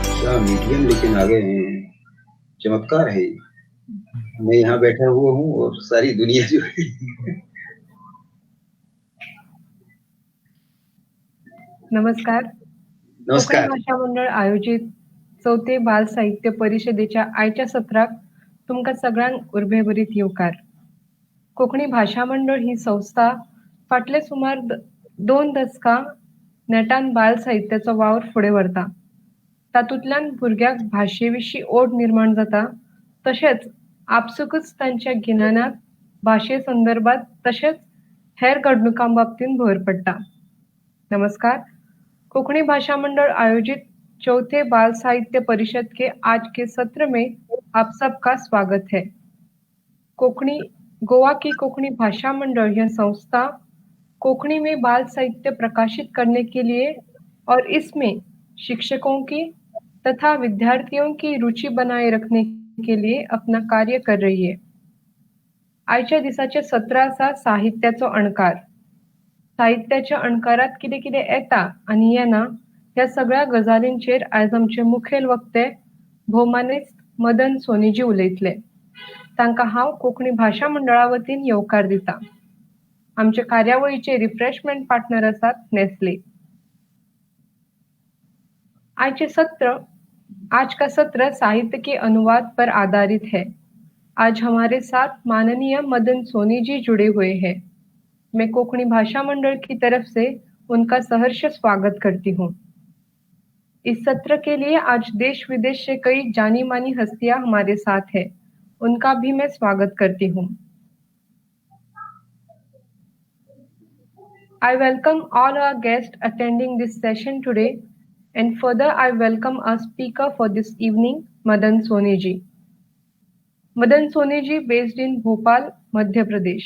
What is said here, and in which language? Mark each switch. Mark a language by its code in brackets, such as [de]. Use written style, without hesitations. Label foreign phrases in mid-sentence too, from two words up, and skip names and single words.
[hi] इतना मीडियम लेकिन आ गए हैं, चमत्कार है ये। मैं यहाँ बैठा हुआ हूँ और सारी दुनिया जो है [kok] नमस्कार. कोकणी नमस्कार. भाषा मंडळ आयोजित 4थे बाल साहित्य परिषदेच्या आयच्या सत्राक तुमका सगळ्यांक उर्बेभरीत येवकार. कोकणी भाषा मंडळ ही संस्था फाटले सुमार 2 दशकां नेटान बाल साहित्याचो वावर फुडें व्हरता. तातूंतल्यान भुरग्याक भाशेविशीं ओड निर्माण जाता, तशेंच आपसूकच तांच्या गिन्यानात भाशे संदर्भात तशेंच हेर घडणुकां बाबतींत भर पडटा. [hi] नमस्कार. कोकणी भाषा मंडल आयोजित चौथे बाल साहित्य परिषद के आज के सत्र में आप सबका स्वागत है. कोकणी गोवा की कोकणी भाषा मंडल यह संस्था कोकणी में बाल साहित्य प्रकाशित करने के लिए और इसमें शिक्षकों की तथा विद्यार्थियों की रुचि बनाए रखने के लिए अपना कार्य कर रही है. [kok] आयच्या दिसाचे सत्र आसा साहित्याचो अणकार. साहित्याच्या अणकारात कितें कितें येता आनी येना ह्या सगळ्या गजालींचेर आयज आमचे मुखेल वक्ते भौमानिस्त मदन सोनीजी उलयतले. तांकां हांव कोंकणी भाशा मंडळा वतीन येवकार दिता. आमचे कार्यावळीचे [en] refreshment partner [kok] आसात नेस्ले. [hi] आज का सत्र साहित्य के अनुवाद पर आधारित है. आज हमारे साथ माननीय मदन सोनी जी जुड़े हुए हैं. मैं कोंकणी भाषा मंडल की तरफ से उनका सहर्ष स्वागत करती हूँ. इस सत्र के लिए आज देश विदेश से कई जानी मानी हस्तियां हमारे साथ हैं. उनका भी मैं स्वागत करती हूँ. [en] I welcome all our guests attending this session today, and further I welcome our speaker for this evening, Madan Soni ji. Madan Soni ji based in Bhopal, Madhya Pradesh.